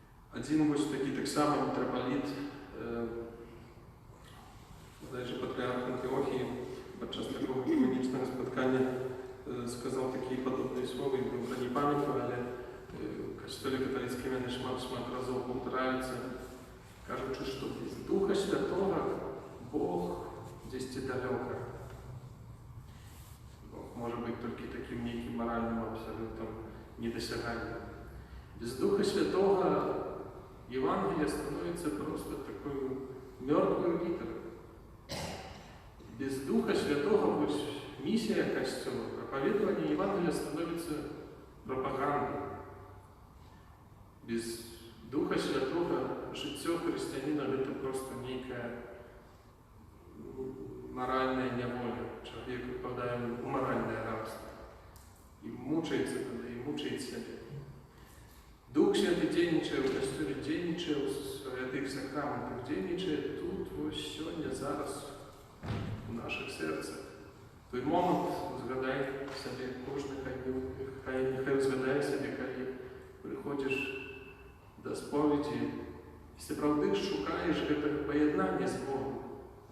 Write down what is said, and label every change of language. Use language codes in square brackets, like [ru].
[be] Адзін вось такі таксама мітрапаліт, бодайже патрыарх Антыохій, падчас такога экуменічнага спаткання сказаў такія падобныя словы, я не памятаю, але в касцёле каталіцкім яны шмат разоў паўтараюцца, кажучы, што без Духа Святога Бог дзесьці далёка. [ru] Может быть только таким неким моральным абсолютом недосягаемым. Без Духа Святого Евангелие становится просто такой мертвой литерой. Без Духа Святого вот миссия Костела, проповедование Евангелия становится пропагандой. Без Духа Святого житье христианина это просто некая моральная неволя. Человек попадает в моральное рабство. И мучается тогда, и мучает себя. [be] Дух Святый дзейнічае ў касцёле, дзейнічае ў святых сакраментах, дзейнічае тут, вось сёння, зараз, у нашых сэрцах. Той момант узгадай сабе кожны, нехай узгадае сабе, калі прыходзіш да споведзі, і сапраўды шукаеш гэтага паяднання з Богом.